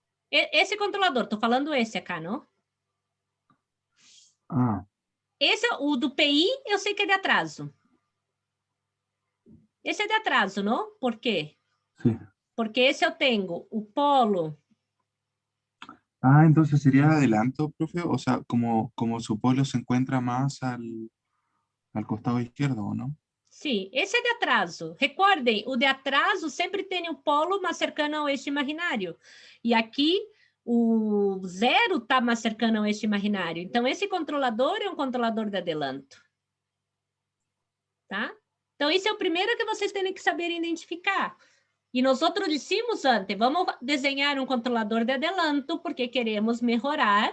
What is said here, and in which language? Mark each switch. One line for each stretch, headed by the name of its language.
Portuguese: Esse controlador, estou falando esse aqui, não? Ah, Esse, o do PI, eu sei que é de atraso. Esse é de atraso, não? Por quê?
Spanish: sí.
Portuguese: Porque esse eu tenho o polo...
Spanish: Ah, entonces sería adelanto, profe. O sea, como su polo se encuentra más al costado izquierdo, ¿o no?
Portuguese: Sim, esse é de atraso. Recordem, o de atraso sempre tem um polo mais cercano ao eixo imaginário. E aqui, o 0 está mais cercano ao eixo imaginário. Então, esse controlador é um controlador de adelanto. Tá? Então, esse é o primeiro que vocês têm que saber identificar. E nós outros dissemos antes, vamos desenhar um controlador de adelanto, porque queremos melhorar.